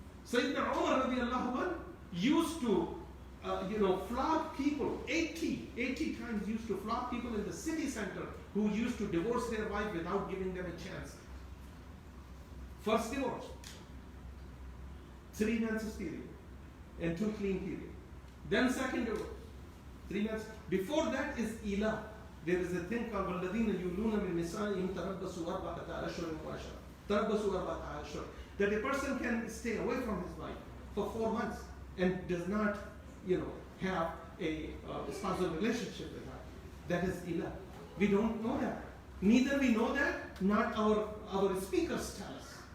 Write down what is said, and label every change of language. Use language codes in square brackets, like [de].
[en] Sayyidina Umar radiallahu anh used to flog people, 80 times used to flog people in the city center who used to divorce their wife without giving them a chance. First divorce, 3 menses period and 2 clean period. Then second divorce, 3 months. Before that is ila. There is a thing called [ar] وَالَّذِينَ يُولُونَ مِن نِسَائِهِمْ تَرَبَّصُوا أَرْبَعَةَ أَشْهُرٍ وَعَشْرًا. تَرَبَّصُوا أَرْبَعَةَ أَشْهُرٍ. [en] That a person can stay away from his wife for 4 months and does not, have a spousal relationship with her. That is ila. We don't know that. Neither we know that, not our speakers tell us.